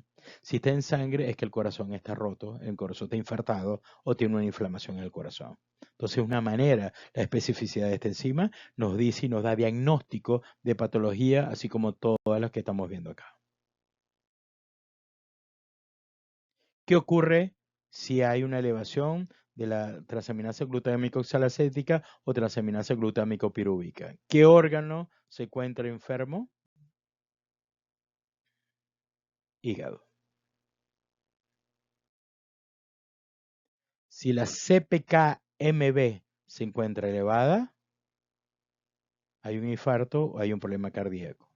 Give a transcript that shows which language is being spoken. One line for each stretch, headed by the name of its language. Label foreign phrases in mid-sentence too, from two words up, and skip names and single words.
Spanish: Si está en sangre es que el corazón está roto, el corazón está infartado o tiene una inflamación en el corazón. Entonces, una manera, la especificidad de esta enzima nos dice y nos da diagnóstico de patología, así como todas las que estamos viendo acá. ¿Qué ocurre si hay una elevación de la transaminasa glutámico oxalacética o transaminasa glutámico pirúvica? ¿Qué órgano se encuentra enfermo? Hígado. Si la CPK-MB se encuentra elevada, hay un infarto o hay un problema cardíaco.